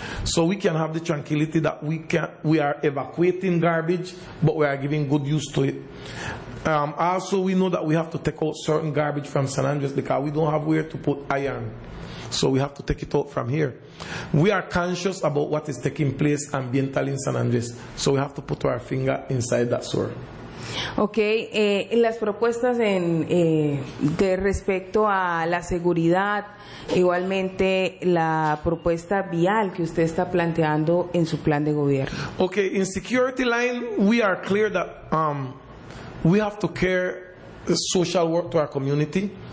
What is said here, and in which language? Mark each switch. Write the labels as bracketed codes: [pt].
[en] So we can have the tranquility that we are evacuating garbage, but we are giving good use to it. Also, we know that we have to take out certain garbage from San Andres because we don't have where to put iron. So we have to take it out from here. We are conscious about what is taking place ambientally in San Andres. So we have to put our finger inside that sewer. [es] Okay, las propuestas en de respecto a la seguridad, igualmente la propuesta vial que usted está planteando en su plan de gobierno. [en] Okay, in security line, we are clear that we have to care social work to our community.